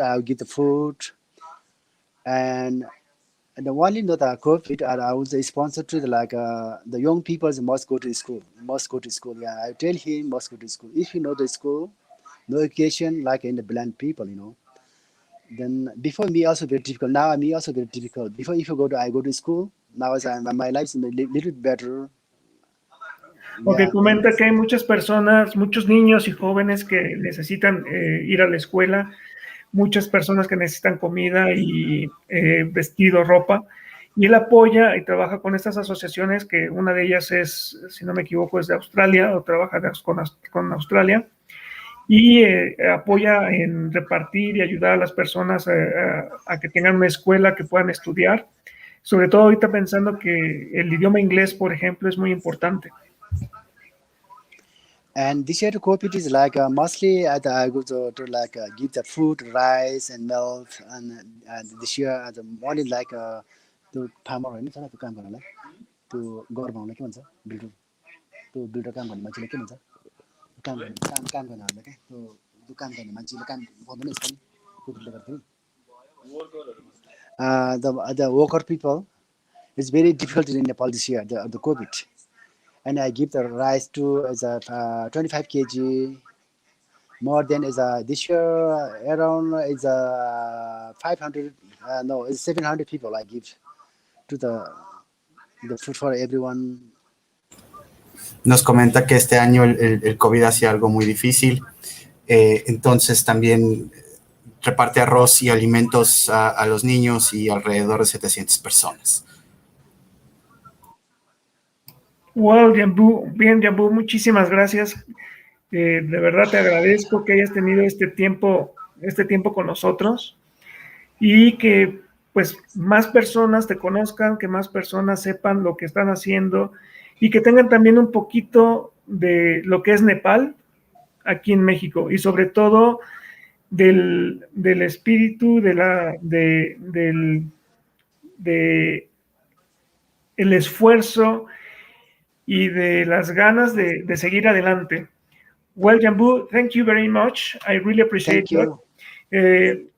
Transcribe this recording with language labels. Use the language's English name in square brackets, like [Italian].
[English] I'll give the food, and the only not the COVID, I was a sponsor to the young people must go to school, must go to school. Yeah, I tell him must go to school. If you know the school, no education like in the blind people, Then before me also very difficult. Now me also very difficult. Before if you I go to school. Now as my life is a little better. Ok, Yeah, [Spanish] comenta que hay muchas personas, muchos niños y jóvenes que necesitan ir a la escuela, muchas personas que necesitan comida y vestido, ropa, y él apoya y trabaja con estas asociaciones, que una de ellas es, si no me equivoco, es de Australia, o trabaja con Australia, y apoya en repartir y ayudar a las personas a que tengan una escuela, que puedan estudiar, sobre todo ahorita pensando que el idioma inglés, por ejemplo, es muy importante. [English] and this year COVID is mostly I go to give the food, rice and milk, and this year the morning to farmer [Nepali] होइन छ त्यो काम गर्नलाई त्यो गर्नलाई के भन्छ builder त्यो बिल्डर काम गर्ने मान्छेले के भन्छ काम गर्नेहरूलाई के त्यो काम गर्ने मान्छेले काम गर्दैन यसपालि कोभिडले गर्दाखेरि [English] the worker people it's very difficult in Nepal this year the COVID. And I give the rice to as a 25 kg. More than this year around is 500 no it's 700 people I give to the food for everyone. [Spanish] Nos comenta que este año el COVID hacía algo muy difícil, entonces también reparte arroz y alimentos a los niños y alrededor de 700 personas. Wow, Jangbu, bien, Jangbu, muchísimas gracias. De verdad te agradezco que hayas tenido este tiempo con nosotros y que pues más personas te conozcan, que más personas sepan lo que están haciendo y que tengan también un poquito de lo que es Nepal aquí en México y sobre todo del espíritu, el esfuerzo y de las ganas de seguir adelante. [English] Well, Jangbu, thank you very much. I really appreciate it.